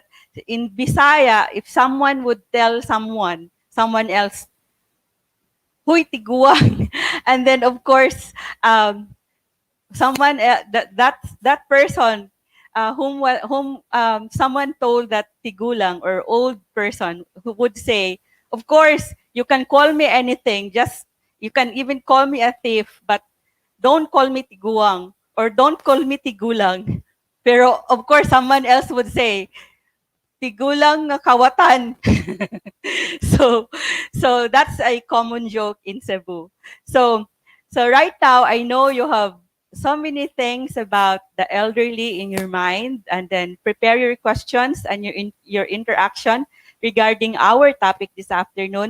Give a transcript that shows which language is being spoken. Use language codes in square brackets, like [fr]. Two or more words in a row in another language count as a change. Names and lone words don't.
[en] in Bisaya, if someone would tell someone else, [ceb] "Huy tiguang," [en] and then of course, someone that person whom someone told that tigulang or old person who would say, "Of course, you can call me anything. Just you can even call me a thief, but don't call me tiguang or don't call me tigulang." Pero of course, someone else would say, [ceb] "Tigulang nga kawatan." [en] so so that's a common joke in Cebu. So right now I know you have so many things about the elderly in your mind, and then prepare your questions and your interaction regarding our topic this afternoon.